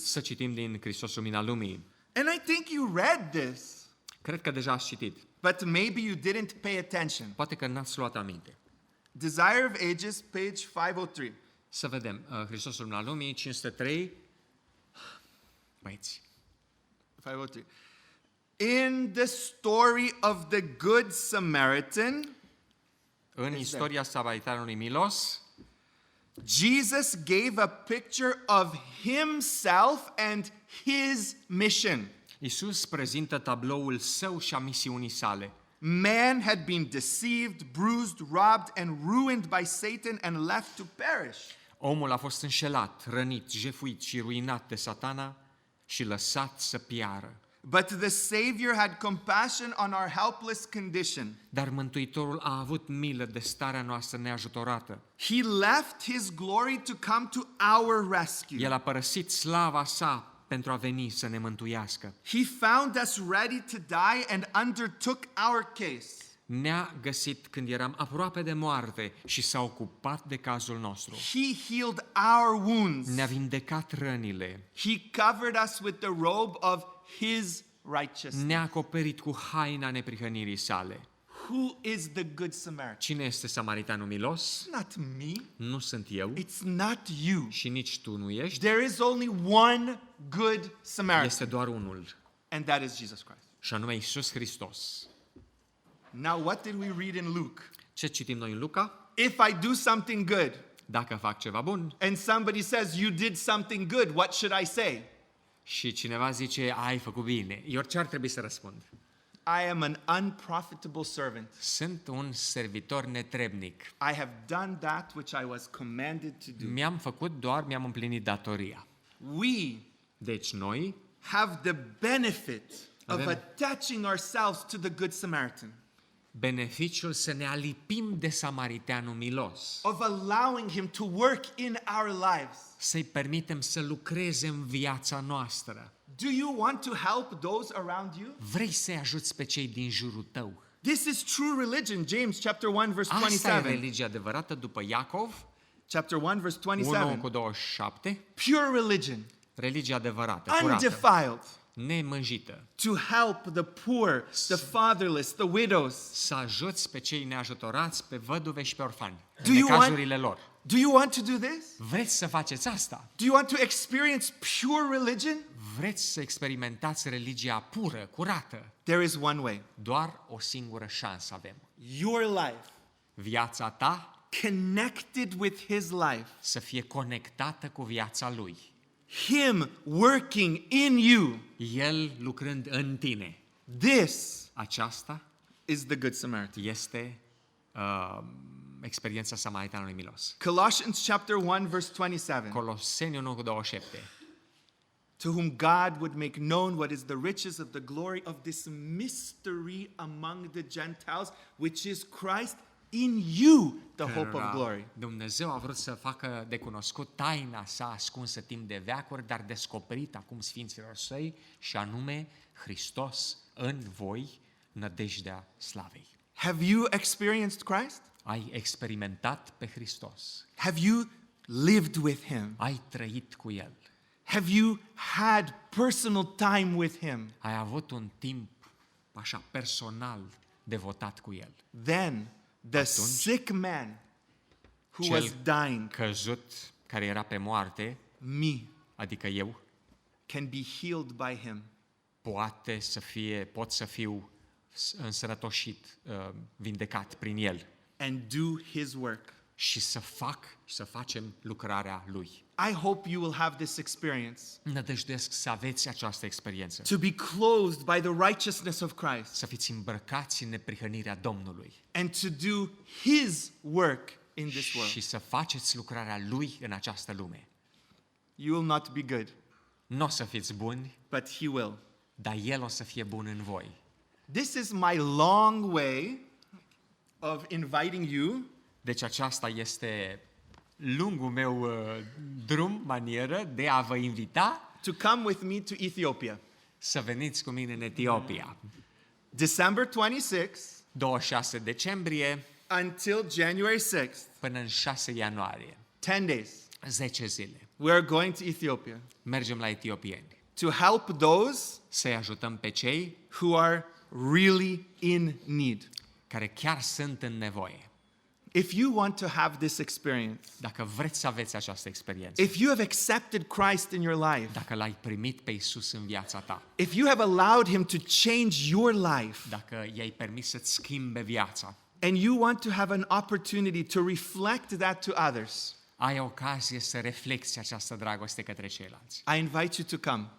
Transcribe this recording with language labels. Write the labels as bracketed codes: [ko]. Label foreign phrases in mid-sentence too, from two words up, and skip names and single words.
[ro] să citim din Hristos Lumina Lumii. [en] And I think you read this, [ro] Cred că deja ați citit. [en] but maybe you didn't pay attention. [ro] Poate că n-ați luat aminte. [en] Desire of Ages, page 503. [ro] Să vedem. Hristos Lumina Lumii, 503. Băieți. 503. [en] In the story of the Good Samaritan, [ro] În istoria samariteanului milos, [en] Jesus gave a picture of himself and his mission. [ro] Isus prezintă tabloul său și a misiunii sale. [en] Man had been deceived, bruised, robbed, and ruined by Satan and left to perish. [ro] Omul a fost înșelat, rănit, jefuit și ruinat de Satana și lăsat să piară. [en] But the Savior had compassion on our helpless condition. [ro] Dar Mântuitorul a avut milă de starea noastră neajutorată. [en] He left his glory to come to our rescue. [ro] El a părăsit slava sa pentru a veni să ne mântuiască. [en] He found us ready to die and undertook our case. [ro] Ne-a găsit când eram aproape de moarte și s-a ocupat de cazul nostru. [en] He healed our wounds. [ro] Ne-a vindecat rănile. [en] He covered us with the robe of his righteousness. [ro] Ne-a acoperit cu haina neprihănirii sale. [en] Who is the good Samaritan? [ro] Cine este samariteanul milos? [en] It's not me. [ro] Nu sunt eu [en] It's not you. [ro] și nici tu nu ești. [en] There is only one good Samaritan. [ro] Este doar unul, [en] And that is Jesus Christ. [ro] și anume Isus Hristos. [en] Now, what did we read in Luke? [ro] Ce citim noi în Luca? [en] If I do something good [ro] Dacă fac ceva bun [en] and somebody says you did something good, what should I say? [ro] și cineva zice, ai făcut bine, eu ce ar trebui să răspund? [en] I am an unprofitable servant. [ro] Sunt un servitor netrebnic. [en] I have done that which I was commanded to do. [ro] Mi-am împlinit datoria. [en] We [ro] Deci noi [en] have the benefit of [ro] Avem- [en] attaching ourselves to the good Samaritan, [ro] beneficiul să ne alipim de samariteanul milos, [en] of allowing him to work in our lives. [ro] să-i permitem să lucreze în viața noastră. [en] Do you want to help those around you? [ro] Vrei să-i ajuți pe cei din jurul tău? [en] This is true religion. James chapter 1 verse [ro] Asta e 27. religia adevărată după Iacov, [en] Chapter 1 verse 1 27. [ro] cu 27, [en] Pure religion, [ro] religia adevărată, curată, [en] undefiled, [ro] nemânjită, [en] to help the poor, the fatherless, the widows. [ro] să ajuți pe cei neajutorați, pe văduve și pe orfani, [en] Do [ro] în [en] you want- [ro] necazurile lor. [en] Do you want to do this? [ro] Vreți să faceți asta? [en] Do you want to experience pure religion? [ro] Vreți să experimentați religia pură, curată? [en] There is one way. [ro] Doar o singură șansă avem. [en] Your life [ro] Viața ta [en] connected with his life. [ro] să fie conectată cu viața lui. [en] Him working in you. [ro] El lucrând în tine. [en] This [ro] Aceasta [en] is the good Samaritan. [ro] este experiența samariteanului milos. [en] Colossians chapter 1 verse 27. [ro] Coloseni 1 cu 27. [en] To whom God would make known what is the riches of the glory of this mystery among the Gentiles, which is Christ in you the hope of [ro] cărora [en] glory. [ro] Dumnezeu a vrut să facă de cunoscut taina sa ascunsă timp de veacuri, dar descoperit acum sfinților săi, și anume Hristos în voi, nădejdea slavei. [en] Have you experienced Christ? [ro] Ai experimentat pe Hristos. [en] Have you lived with him? [ro] Ai trăit cu El. [en] Have you had personal time with him? [ro] Ai avut un timp așa personal devotat cu El. [en] Then the sick man who was dying, [ro] căzut, care era pe moarte, [en] me, [ro] adică eu, [en] can be healed by him. [ro] pot să fiu însănătoșit, vindecat prin El [en] And do his work. [ro] și să facem lucrarea Lui. [en] I hope you will have this experience. [ro] Nădăjduiesc să aveți această experiență. [en] To be clothed by the righteousness of Christ. [ro] Să fiți îmbrăcați în neprihănirea Domnului. [en] And to do his work in this world. [ro] Și să faceți lucrarea Lui în această lume. [en] You will not be good, [ro] Nu o să fiți buni, [en] but he will. [ro] dar El o să fie bun în voi. [en] This is my long way of inviting you [ro] Deci aceasta este lungul meu manieră de a vă invita [en] to come with me to Ethiopia. [ro] să veniți cu mine în Etiopia. [en] December 26th [ro] 26 decembrie [en] until January 6th, [ro] până în 6 ianuarie. [en] 10 days. [ro] 10 zile. [en] We are going to Ethiopia [ro] Mergem la etiopieni. [en] to help those [ro] Să-i ajutăm pe cei [en] who are really in need. [ro] care chiar sunt în nevoie. [en] If you want to have this experience, [ro] Dacă vreți să aveți această experiență, [en] if you have accepted Christ in your life, [ro] dacă l-ai primit pe Isus în viața ta, [en] if you have allowed him to change your life, [ro] dacă i-ai permis să-ți schimbe viața, [en] and you want to have an opportunity to reflect that to others, [ro] ai ocazie să reflecți această dragoste către ceilalți. [en] I invite you to come.